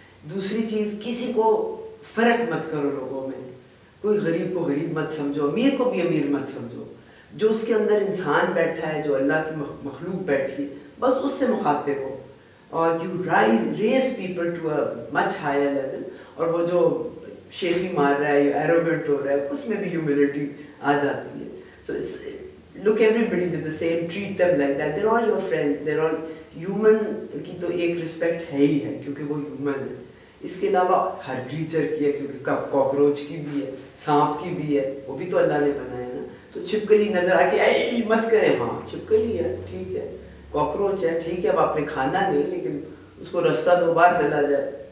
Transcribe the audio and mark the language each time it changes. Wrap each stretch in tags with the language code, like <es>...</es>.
<ur>دوسری چیز, کسی کو فرق مت کرو لوگوں میں, کوئی غریب کو غریب مت سمجھو, امیر کو بھی امیر مت سمجھو. جو اس کے اندر انسان بیٹھا ہے, جو اللہ کی مخلوق بیٹھی, بس اس سے مخاطب ہو, اور</ur> <en>You raise people to a much higher level.</en> <ur>اور وہ جو شیخی مار رہا ہے یا ایروگنٹ ہو رہا ہے, اس میں بھی ہیوملٹی آ جاتی ہے.</ur> <en>So look everybody with the same, treat them like that, they're all your friends, they're all human.</en> <ur>کی تو ایک رسپیکٹ ہے ہی ہے کیونکہ وہ ہیومن ہے. اس کے علاوہ ہر کریچر کی ہے, کیونکہ کاکروچ کی بھی ہے, سانپ کی بھی ہے, وہ بھی تو اللہ نے بنایا نا. تو چھپکلی نظر آ کے اے مت کریں, ہاں چھپکلی ہے ٹھیک ہے, کاکروچ ہے ٹھیک ہے, اب آپ نے کھانا نہیں لیکن اس کو رستہ 2 بار چلا جائے.</ur>